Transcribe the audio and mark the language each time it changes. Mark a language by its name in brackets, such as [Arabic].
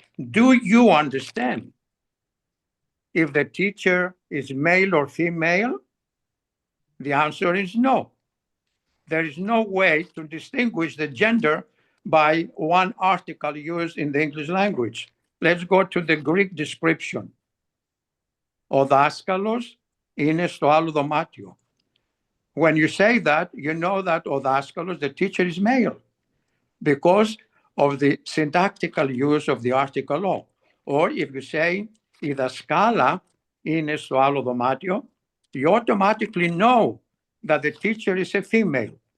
[English] Do you understand if the teacher is male or female? The answer is no. There is no way to distinguish the gender by one article used in the English language. Let's go to the Greek description. [Greek] Ο δάσκαλος είναι στο άλλο δωμάτιο. [English] When you say that, you know that [Greek] ο δάσκαλος, [English] the teacher, is male because of the syntactical use of the article o. Or if you say [Greek] η δασκάλα είναι στο άλλο δωμάτιο, [English] you automatically know that the teacher is a female.